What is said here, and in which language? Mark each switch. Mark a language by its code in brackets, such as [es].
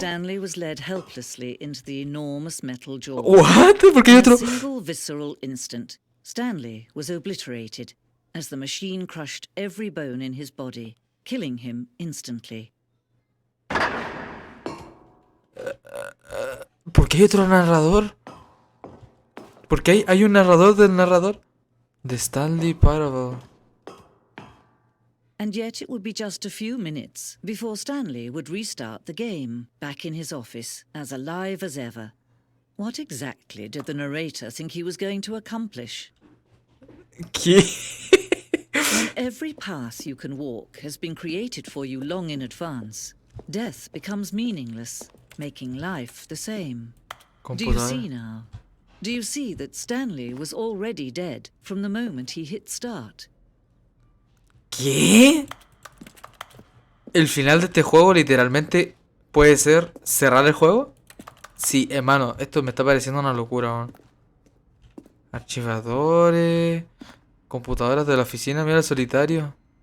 [en] Stanley was led helplessly into the enormous metal jaw. What? [es] ¿Por qué hay [en] In a [es] otro? [en] single visceral instant, Stanley was obliterated as the machine crushed every bone in his body, killing him instantly. [es] ¿Por qué hay otro narrador? ¿Por qué hay un narrador del narrador? De Stanley Parable. [en] And yet it would be just a few minutes before Stanley would restart the game, back in his office, as alive as ever. What exactly did the narrator think he was going to accomplish? [es] ¿Qué? [en] When every path you can walk has been created for you long in advance, death becomes meaningless, making life the same. Do you see now? Do you see that Stanley was already dead from the moment he hit start? [es] ¿Qué? ¿El final de este juego literalmente puede ser cerrar el juego? Sí, hermano, esto me está pareciendo una locura, man. Archivadores, computadoras de la oficina, mira el solitario.